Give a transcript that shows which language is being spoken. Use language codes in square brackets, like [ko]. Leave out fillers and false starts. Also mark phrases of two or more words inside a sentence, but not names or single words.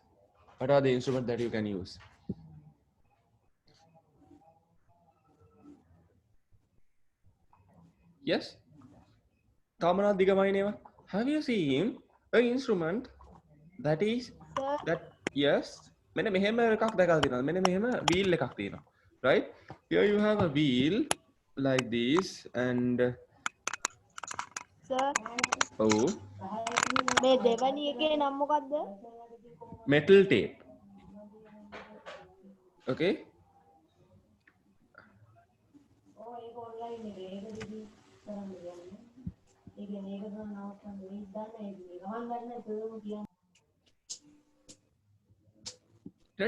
[en] What are the instruments that you can use? Yes? Have you seen an instrument that is that? Yes. [si] මෙන්න මෙහෙම එකක් දැකලා තියෙනවා. මෙන්න මෙහෙම wheel එකක් තියෙනවා. [en] Right? Here you have a wheel like this and Sir. oh. [si] මේ දෙවැනි එකේ නම මොකද්ද? [en] Metal tape. Okay? Right?